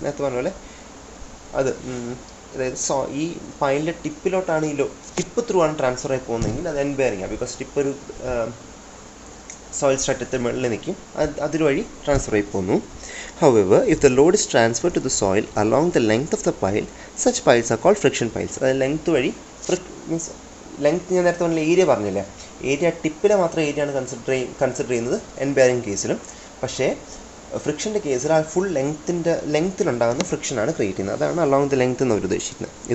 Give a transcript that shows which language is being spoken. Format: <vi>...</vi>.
<ml>നേരത്തെ പറഞ്ഞ പോലെ അത് അതായത് ഈ പൈലിൻ്റെ ടിപ്പിലോട്ടാണ് ടിപ്പ് ത്രൂ ആണ് ട്രാൻസ്ഫർ ആയി പോകുന്നതെങ്കിൽ അത് എൻഡ് ബെയറിംഗ് ആണ്. ബിക്കോസ് ടിപ്പ് ഒരു സോയിൽ സ്ട്രറ്റത്തെ മുകളിൽ നിൽക്കും, അതുവഴി ട്രാൻസ്ഫർ ആയി പോകുന്നു.</ml> <en>However, if the load is transferred to the soil along the length of the pile, such piles are called friction piles.</en> <ml>അതായത് ലെങ്ത് വഴി മീൻസ് ലെങ്ത് ഞാൻ നേരത്തെ പറഞ്ഞ ഏരിയ പറഞ്ഞില്ലേ, ഏരിയ ടിപ്പിലെ മാത്രം ഏരിയയാണ് കൺസിഡർ ചെയ്യുന്നത് എൻഡ് ബെയറിംഗ് കേസിലും. പക്ഷേ ഫ്രിക്ഷൻ്റെ കേസിൽ ആ ഫുൾ ലെങ്ത്തിലുണ്ടാകുന്ന ഫ്രിക്ഷനാണ് ക്രിയേറ്റ് ചെയ്യുന്നത്. അതാണ്</ml> <en>along the length</en> <ml>എന്ന് അവർ ഉദ്ദേശിക്കുന്നത്.</ml>